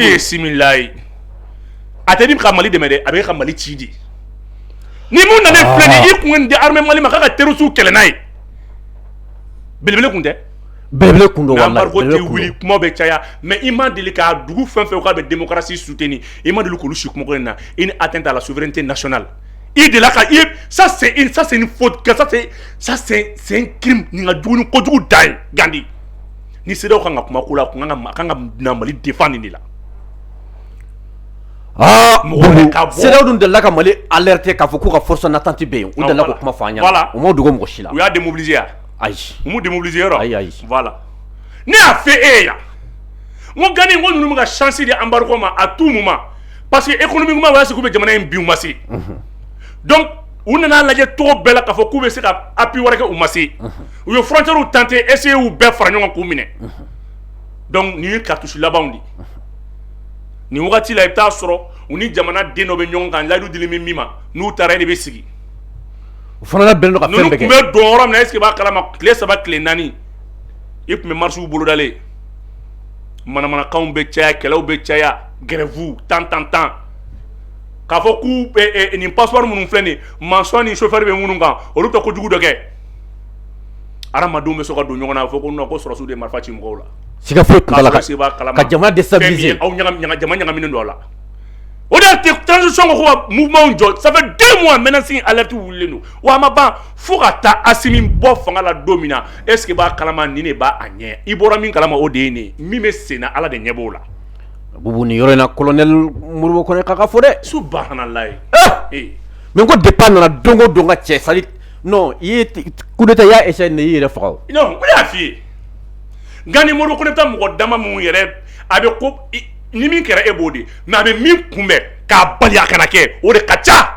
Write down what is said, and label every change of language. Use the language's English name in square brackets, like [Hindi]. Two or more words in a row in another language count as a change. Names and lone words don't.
[Bambara] e similayi a tɛ di ka Mali dɛmɛ dɛ a bɛ ka Mali ci de ni mun nana filɛ nin i kun di armée Mali ma k'a ka terroriste kɛlɛ n'a ye belebele kun tɛ belebele kun don wallahi embargo tɛ wuli kuma bɛ caya mais i ma deli k'a dugu fɛn fɛn k'a bɛ démocratie soutenir i ma deli k'olu si kuma in na i ni [French] atteinte à la souveraineté nationale [Bambara] i de la ka [French] ça c'est une faute ça c'est un crime [Bambara] ni ka jugu ni kojugu da ye Gandi ni CEDEAO kan ka kuma ko la kan ka na Mali défendre de la CEDEAO dun delila ka Mali alerter k'a fɔ k'u ka [French] force d'attente [Bambara] bɛ yen u delila k'o kuma fɔ an ɲɛna u m'o dogo mɔgɔ si la u y'a démobiliser ya ayi u m'u démobiliser yɔrɔ ayi voilà ne y'a fait e ya n ko Gani n ko ninnu bɛ ka chance di embargo ma [French] à tout moment parce que économiquement [Bambara] wala se k'u bɛ jamana in bin u ma se donc u nana lajɛ cogo bɛɛ la k'a fɔ k'u bɛ se ka appui wɛrɛ kɛ u ma se u ye [French] frontières tenté essayer [Bambara] u bɛɛ fara ɲɔgɔn k'u minɛ donc nin ye cartouche labanw de nin wagati la i bɛ taa sɔrɔ u ni jamana den dɔ bɛ ɲɔgɔn kan layidu dilen bɛ min ma n'u taara e de bɛ sigi o fana bɛnnen don ka fɛn bɛɛ kɛ ninnu tun bɛ don yɔrɔ min na [French] est-ce que [Bambara] i b'a kalama tile 3 tile 4 i tun bɛ marches bolodalen manamanakanw bɛ caya kɛlɛw bɛ caya grève tan k'a fɔ k'u nin passeport minnu filɛ nin ye maçon ni chauffeur bɛ minnu kan olu tɛ kojugu dɔ kɛ adamadenw bɛ se ka don ɲɔgɔn na a fɔ ko non ko sɔrɔsiw de ye marifa ci mɔgɔw la siga foyi tun t'a la ka jamana déstabiliser aw jama ɲagaminen don a la o de y'a transition ko ka mouvement jɔ [French] ça fait 2 mois maintenant si alerte [Bambara] wulilen don wa a ma ban fo ka taa Asimi bɔ fanga la don min na [French] est ce que [Bambara] b'a kalama nin de b'a ɲɛ i bɔra min kalama o de ye nin ye min bɛ sen na Ala de ɲɛ b'o la bubu nin yɔrɔ in na colonel Modibo Konɛ k'a ka fɔ dɛ subhanalayi mais n ko depuis a nana don o don ka cɛ sali non i ye [French] coup d'état [Bambara] i y'a [French] essayé de [Bambara] i yɛrɛ faga o non n y'a f'i ye Gani Modibo Konɛ bɛ taa mɔgɔ dama minnu yɛrɛ a bɛ ko ni min kɛra e b'o de mais a bɛ min kunbɛn k'a bali a kana kɛ o de ka ca